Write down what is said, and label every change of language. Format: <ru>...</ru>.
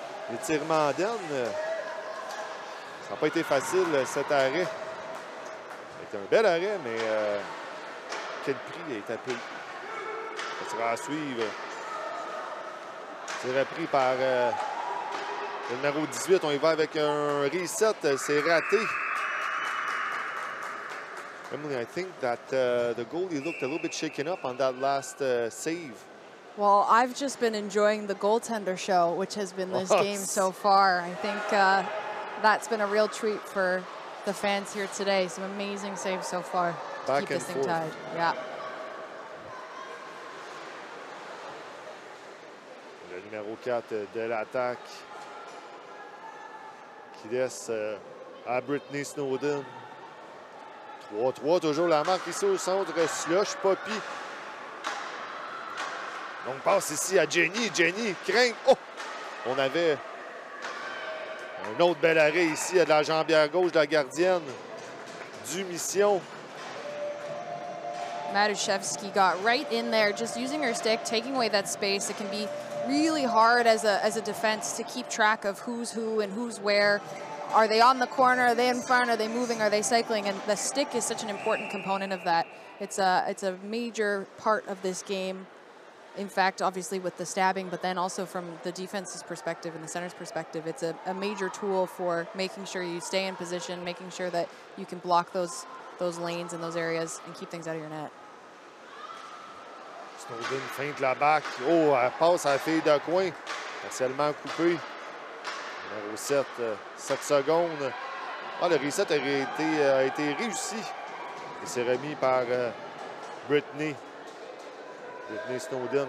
<fr>L'étirement d'Anne. Ça n'a pas été facile cet arrêt. C'est un bel arrêt, mais quel prix a été payé? Ça sera à suivre. C'est repris par le numéro 18. On y va avec un reset. C'est raté.</fr> <en>Emily, I think that the goalie looked a little bit shaken up on that last save. Well, I've just been enjoying the goaltender show, which has been this game so far. I think that's been a real treat for the fans here today. Some amazing saves so far to keep this thing tied. Yeah.</en> <fr>Le numéro 4 de l'attaque qui laisse à Brittany Snowden. 3-3, toujours la marque ici au centre. Slush, Poppy. Donc, passe ici à Jenny. Jenny craint. Oh! On avait un autre bel arrêt ici à de la jambière gauche de la gardienne du Mission.</fr> <en>Matuszewski got right in there, just using her stick, taking away that space. It can be really hard as a defense to keep track of who's who and who's where. Are they on the corner? Are they in front? Are they moving? Are they cycling? And the stick is such an important component of that. It's a major part of this game. In fact, obviously with the stabbing, but then also from the defense's perspective and the center's perspective, it's a major tool for making sure you stay in position, making sure that you can block those lanes and those areas and keep things out of your net.</en> <fr>Snowden feinte la back. Oh, elle passe à la fille de coin. Partiellement coupée. Numéro 7, 7 secondes. Ah, le reset a été réussi. Et c'est remis par Brittany. Brittany Snowden.</fr>